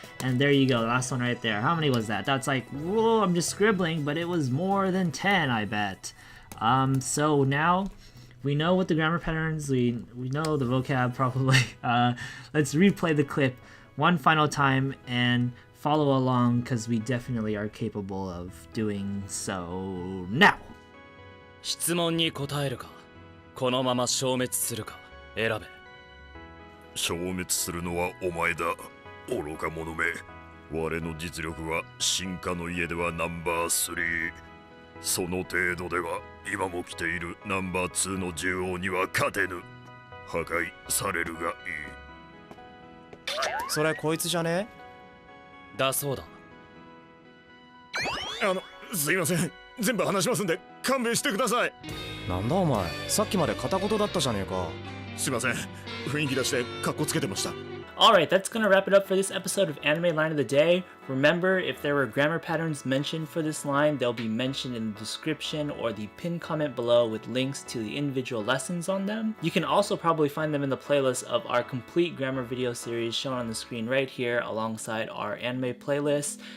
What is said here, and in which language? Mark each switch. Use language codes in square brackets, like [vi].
[en] And there you go, last one right there. How many was that? That's like, whoa, I'm just scribbling, but it was more than 10, I bet. So now we know what the grammar patterns, we know the vocab probably. Let's replay the clip one final time and follow along, because we definitely are capable of doing so now. [ja] 質問に答えるか、このまま消滅するか選べ。消滅するのはお前だ愚か者め。我の実力は進化の家ではナンバー3。その程度では今も来ているナンバー2の獣王には勝てぬ。破壊されるがいい。それこいつじゃね？だそうだ。すいません、全部話しますんで勘弁してください。なんだお前、さっきまで片言だったじゃねえか。すいません、雰囲気出してカッコつけてました。 [en] Alright, that's gonna wrap it up for this episode of Anime Line of the Day. Remember, if there were grammar patterns mentioned for this line, they'll be mentioned in the description or the pinned comment below with links to the individual lessons on them. You can also probably find them in the playlist of our complete grammar video series shown on the screen right here alongside our anime playlist.